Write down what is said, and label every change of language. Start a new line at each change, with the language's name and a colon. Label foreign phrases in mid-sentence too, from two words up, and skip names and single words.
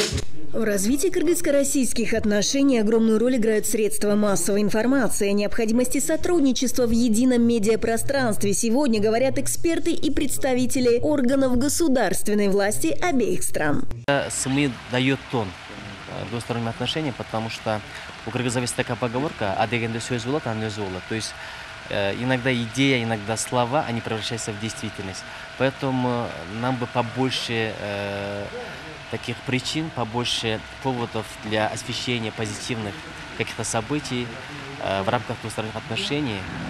Russian: В развитии кыргызско-российских отношений огромную роль играют средства массовой информации. О необходимости сотрудничества в едином медиапространстве сегодня говорят эксперты и представители органов государственной власти обеих стран. СМИ дает тон двусторонним отношениям, потому что у кыргызов есть такая поговорка
Kyrgyz: «а дегенде сөз болот, аны өзү болот».
Russian: То есть иногда идея, иногда слова, они превращаются в действительность. Поэтому нам бы побольше таких причин, побольше поводов для освещения позитивных каких-то событий в рамках двусторонних отношений.